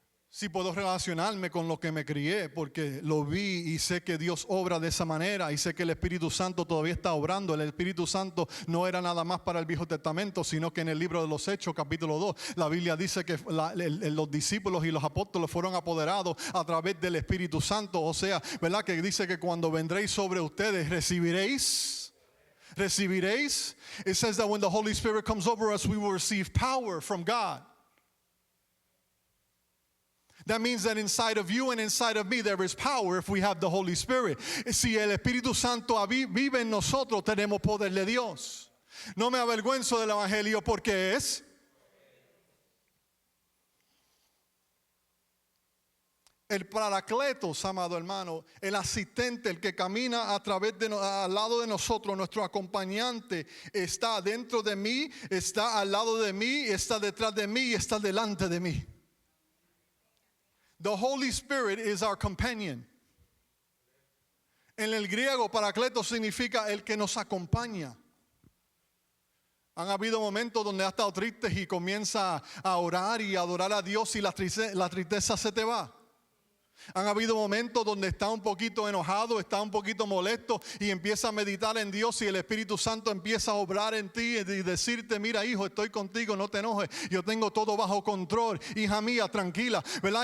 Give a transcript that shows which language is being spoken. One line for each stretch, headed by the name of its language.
Spanish: Sí puedo relacionarme con lo que me crié porque lo vi y sé que Dios obra de esa manera y sé que el Espíritu Santo todavía está obrando. El Espíritu Santo no era nada más para el Viejo Testamento, sino que en el libro de los Hechos, capítulo 2, la Biblia dice que los discípulos y los apóstoles fueron apoderados a través del Espíritu Santo. O sea, ¿verdad? Que dice que cuando vendréis sobre ustedes recibiréis.
English: It says that when the Holy Spirit comes over us, we will receive power from God. That means that inside of you and inside of me there is power if we have the Holy Spirit.
Spanish: Si el Espíritu Santo vive en nosotros, tenemos poder de Dios. No me avergüenzo del Evangelio porque es el Paracletos, amado hermano, el asistente, el que camina a través al lado de nosotros, nuestro acompañante, está dentro de mí, está al lado de mí, está detrás de mí y está delante de mí.
English: The Holy Spirit is our companion.
Spanish: En el griego, Paracletos significa el que nos acompaña. Han habido momentos donde has estado triste y comienza a orar y a adorar a Dios y la tristeza se te va. Han habido momentos donde está un poquito enojado, está un poquito molesto y empieza a meditar en Dios y el Espíritu Santo empieza a obrar en ti y decirte, mira hijo, estoy contigo, no te enojes, yo tengo todo bajo control, hija mía, tranquila, ¿verdad?